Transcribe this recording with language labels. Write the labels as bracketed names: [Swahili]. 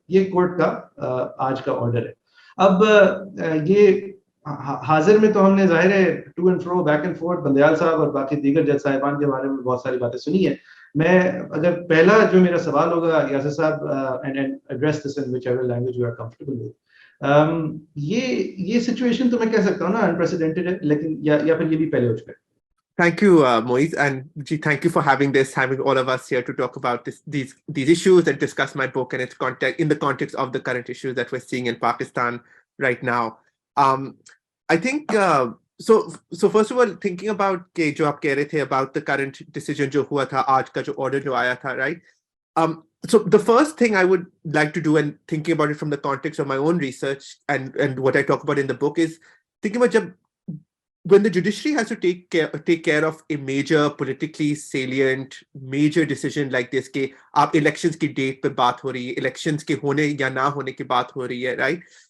[Urdu] یہ کورٹ کا آج کا آرڈر ہے. اب یہ حاضر میں تو ہم نے ظاہر ہے [English] to and fro back and forth [Urdu] بندیال صاحب اور باقی دیگر جج صاحبان کے بارے میں بہت ساری باتیں سنی ہیں. میں اگر پہلا جو میرا سوال ہوگا یاسر صاحب، [English] and address this in whichever language you are comfortable with, [Urdu] یہ سچویشن تو میں کہہ سکتا ہوں نا انپریسیڈنٹڈ ہے، لیکن یا پھر یہ بھی پہلے ہو چکا ہے. [English] Thank you, Moiz, and thank you for having all of us here to talk about these issues and discuss my book and its context in the context of the current issues that we're seeing in Pakistan right now. I think so first of all, thinking about [Urdu] کہ جو آپ کہہ رہے تھے [English] about the current decision [Urdu] جو ہوا تھا، آج کا جو order جو آیا تھا, [English] right? So the first thing I would like to do, and thinking about it from the context of my own research and what I talk about in the book, is thinking about when the judiciary has to take care of a major politically salient major decision like this, [Urdu] کہ آپ elections کی date پہ بات ہو رہی ہے، [English] elections کے ہونے یا نہ ہونے کی بات ہو رہی ہے, right?